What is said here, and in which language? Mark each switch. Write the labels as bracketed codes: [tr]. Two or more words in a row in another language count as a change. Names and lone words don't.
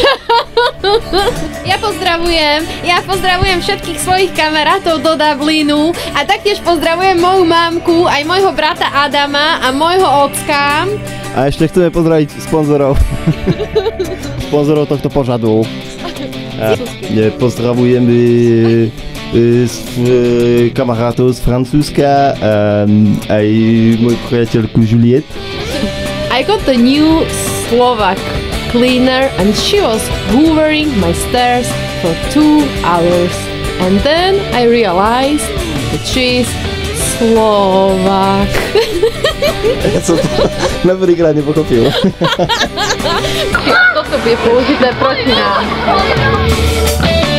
[sk] Ja pozdravujem všetkých svojich kamarátov do Dublinu a taktiež pozdravujem moju mamku, aj môjho brata Adama a môjho ocka. A ešte chceme pozdraviť sponzorov. Sponzorov tohto pořadu. Pozdravujem kamarátov z Francúzska, aj moju priateľku Juliette. [en] I got the new Slovak cleaner and she was hoovering my stairs for 2 hours. And then I realized that she is Slovak. [sk] Ja som to na prvýkrát nepochopil. Toto bude použité proti nám.